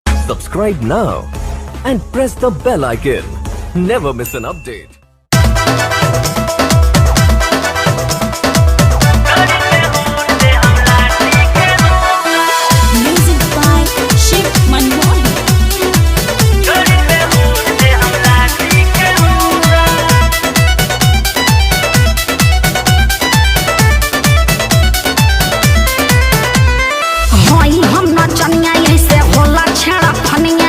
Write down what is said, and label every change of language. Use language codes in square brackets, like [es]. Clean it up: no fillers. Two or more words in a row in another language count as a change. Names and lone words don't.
[en] Subscribe now and press the bell icon. Never miss an update. Music by Shiv Manmohan. [bho] होई हम नचनिया ऐसे होला छेड़ा फनिया।